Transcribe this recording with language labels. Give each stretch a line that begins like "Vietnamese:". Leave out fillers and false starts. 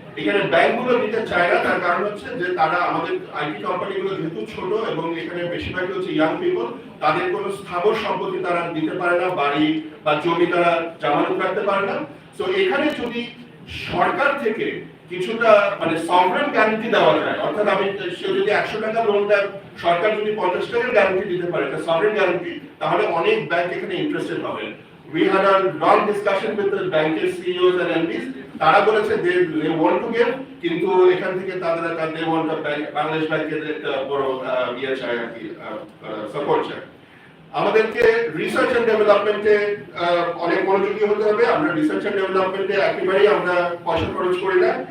Bangla: এখানে ব্যাংকগুলো দিতে চায় না, তার কারণ হচ্ছে যে তারা, আমাদের আইটি কোম্পানিগুলো যেহেতু ছোট এবং এখানে বেশিরভাগই হচ্ছে ইয়াং পিপল, তাদের কোনো স্থাবর সম্পত্তি তারা দিতে পারে না, বাড়ি বা জমি তারা জামানত রাখতে পারে না। তো এখানে যদি সরকার থেকে কিছুটা মানে সভরেন গ্যারান্টি দেওয়া যায়, অর্থাৎ সে যদি 100 টাকা লোন দেয়, সরকার যদি 50 টাকার গ্যারান্টি দিতে পারে, সভরেন গ্যারান্টি, তাহলে অনেক ব্যাংক এখানে ইন্টারেস্টেড হবে।
English: We had a long discussion with the bankers, CEOs and MDs.
Bangla: তারা বলেছে
English: they want to give,
Bangla: কিন্তু এখান থেকে তারা
English: they want a bank,
Bangla: Bangladesh ব্যাংকের একটা বড় ইয়ে চায় আর কি, সাপোর্ট চায়। আমাদেরকে রিসার্চ এন্ড ডেভেলপমেন্টে অনেক মনোযোগী হতে হবে। আমরা রিসার্চ এন্ড ডেভেলপমেন্টে একেবারেই আমরা পয়সা খরচ করি না।